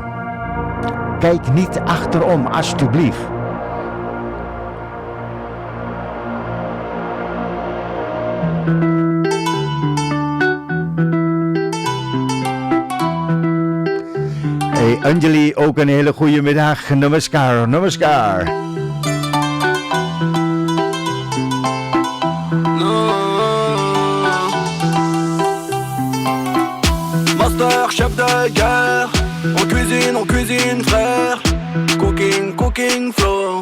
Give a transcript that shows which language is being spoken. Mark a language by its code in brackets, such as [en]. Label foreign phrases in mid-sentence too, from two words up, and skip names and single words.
[nl] Kijk niet achterom, alsjeblieft. Hey Anjali, ook een hele goede middag. [hi] Namaskar, namaskar. [fr] Master, chef de guerre. On cuisine, frère. [en] Cooking, flow.